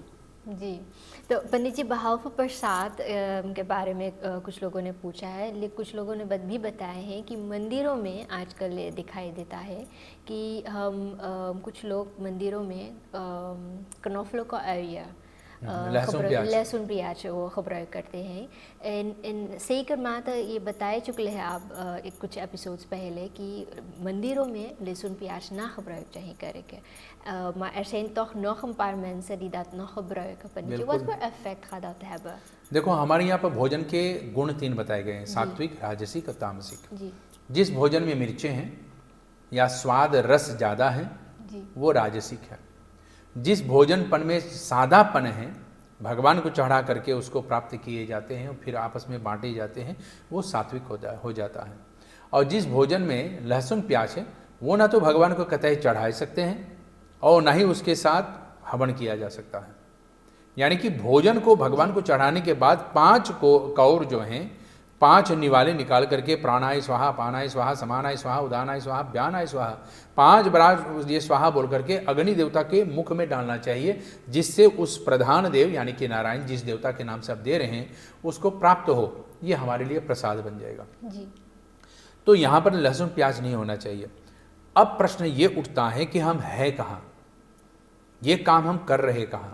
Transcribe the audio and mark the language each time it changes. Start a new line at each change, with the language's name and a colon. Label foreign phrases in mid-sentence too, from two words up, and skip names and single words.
Hindi: जी, तो पंडित जी, बहाव प्रसाद के बारे में कुछ लोगों ने पूछा है, लेकिन कुछ लोगों ने भी बताए हैं कि मंदिरों में आजकल दिखाई देता है कि हम कुछ लोग मंदिरों में कनोफलो का एरिया लहसुन प्याज वो gebruik करते हैं। सही कर माता ये बताए चुके हैं आप कुछ एपिसोड्स पहले कि मंदिरों में लहसुन प्याज ना gebruik चाहिए करें,
Dutch: maar er zijn toch nog een paar mensen die dat nog gebruiken। पनीजी, wat voor effect gaat dat hebben?
Hindi: देखो हमारे यहाँ पर भोजन के गुण 3 बताए गए हैं, सात्विक, राजसिक और तामसिक। जी। जिस भोजन में मिर्चें हैं या स्वाद रस ज़्यादा है वो राजसिक है। जिस भोजनपन में सादापन है, भगवान को चढ़ा करके उसको प्राप्त किए जाते हैं और फिर आपस में बांटे जाते हैं, वो सात्विक हो जाता है। और जिस भोजन में लहसुन प्याज है वो ना तो भगवान को कतई चढ़ा सकते हैं और ना ही उसके साथ हवन किया जा सकता है। यानी कि भोजन को भगवान को चढ़ाने के बाद 5 कौर जो हैं, 5 निवाले निकाल करके
Sanskrit: प्राणाय स्वाहा, पानाय स्वाहा, समानाय स्वाहा, उदानाय स्वाहा, व्यानाय स्वाहा,
Hindi: 5 बार ये स्वाहा बोल करके अग्नि देवता के मुख में डालना चाहिए, जिससे उस प्रधान देव यानी कि नारायण, जिस देवता के नाम से आप दे रहे हैं, उसको प्राप्त हो। ये हमारे लिए प्रसाद बन जाएगा जी। तो यहाँ पर लहसुन प्याज नहीं होना चाहिए। अब प्रश्न ये उठता है कि हम है कहाँ, ये काम हम कर रहे कहाँ।